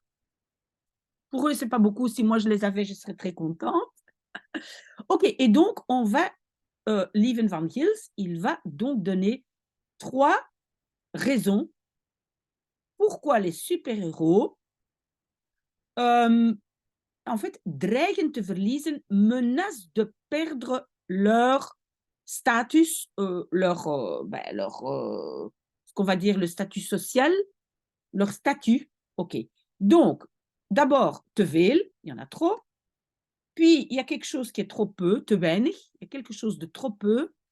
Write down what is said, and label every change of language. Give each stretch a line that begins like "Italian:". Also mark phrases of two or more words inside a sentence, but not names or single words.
French: Pour eux, c'est pas beaucoup. Si moi je les avais, je serais très contente. Ok, et donc on va, Lieven van Gils, il va donc donner 3 raisons pourquoi les super-héros en fait,
Dutch: dreigen te verliezen,
French: menacent de perdre leur status, ce qu'on va dire le statut social, leur statut. OK. Donc, d'abord,
Dutch: te veel,
French: il y en a trop. Puis, il y a quelque chose qui est trop peu,
Dutch: te weinig,
French: il y a quelque chose de trop peu.